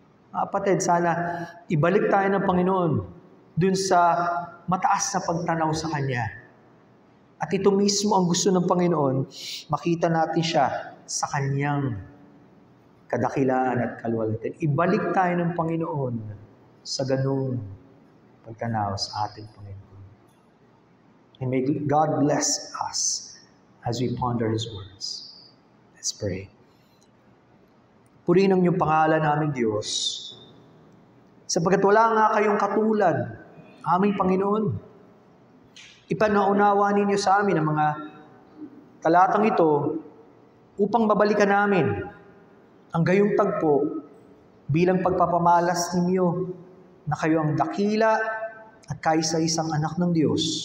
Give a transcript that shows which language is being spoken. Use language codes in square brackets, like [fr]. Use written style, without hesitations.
[tl] Kapatid, sana ibalik tayo ng Panginoon dun sa mataas na pagtanaw sa Kanya. At ito mismo ang gusto ng Panginoon, makita natin siya sa Kanyang kadakilaan at kaluwalhatian. Ibalik tayo ng Panginoon sa ganung pagtanaw sa ating Panginoon. [en] And may God bless us as we ponder His words. Let's pray. [tl] Purihin ang iyong pangalan naming Diyos, sapagkat wala nga kayong katulad, aming Panginoon. Ipanaunawa ninyo sa amin ang mga talatang ito upang babalikan namin ang gayong tagpo bilang pagpapamalas ninyo na kayo ang dakila at kaisa-isang anak ng Diyos.